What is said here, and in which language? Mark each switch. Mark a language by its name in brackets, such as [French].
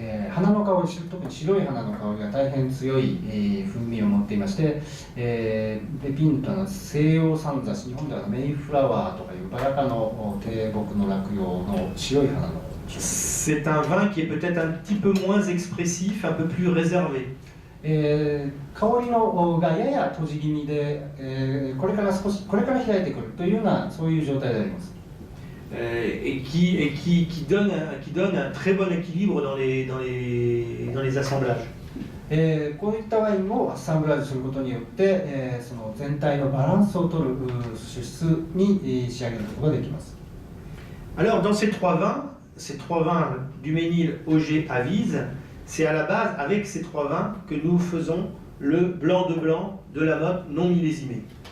[Japanese] 花の香り、特に白い花の香りが大変強い、風味を持っていまして、ベピンというのは西洋三雑、日本ではメイフラワーとかいうバラ科の低木の落葉の白い花の。 [French] C'est un vin qui est peut-être un petit peu moins expressif, un peu plus réservé. [Japanese] 香りのがやや閉じ気味で、これから開いてくるというようなそういう状態であります。 [French] Et qui donne un très bon équilibre dans les assemblages. [Japanese] こういったワインをアッサンブラージュすることによって、その全体のバランスを取る酒質に仕上げることができます。 [French] Alors dans ces trois vins du Ménil, Auger, Avise, c'est à la base avec ces trois vins que nous faisons le blanc de la Motte non millésimé.